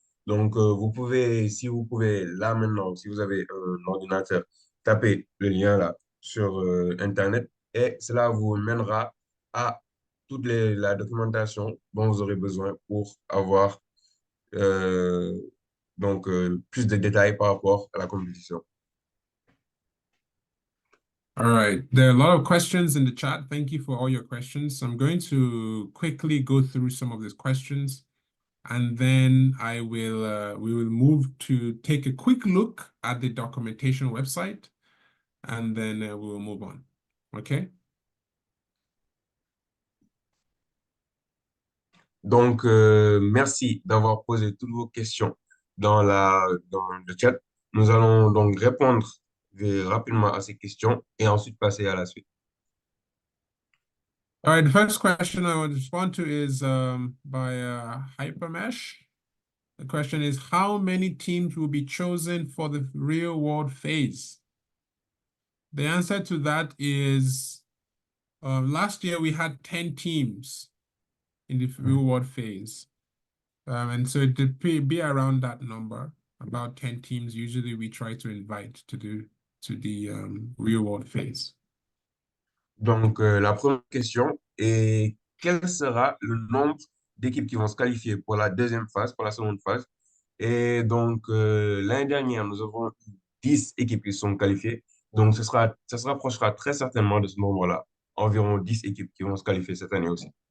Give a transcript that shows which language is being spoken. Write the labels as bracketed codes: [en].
[fr] Donc, si vous pouvez, là maintenant, si vous avez un ordinateur, taper le lien là sur Internet et cela vous mènera à toute la documentation dont vous aurez besoin pour avoir plus de détails par rapport à la compétition. [en] All right. There are a lot of questions in the chat. Thank you for all your questions. I'm going to quickly go through some of these questions. and then we will move to take a quick look at the documentation website, and then we will move on. Okay? [fr] Donc, merci d'avoir posé toutes vos questions dans le chat. Nous allons donc répondre rapidement à ces questions et ensuite passer à la suite. [en] All right, the first question I would respond to is by Hypermesh. The question is, how many teams will be chosen for the real world phase? The answer to that is last year we had 10 teams in the real world phase. And so it would be around that number, about 10 teams. Usually we try to invite to the real world phase. [fr] Donc, la première question est quel sera le nombre d'équipes qui vont se qualifier pour la deuxième phase, pour la seconde phase? Et donc, l'année dernière, nous avons eu 10 équipes qui sont qualifiées. Donc, ça se rapprochera très certainement de ce nombre-là. Environ 10 équipes qui vont se qualifier cette année aussi.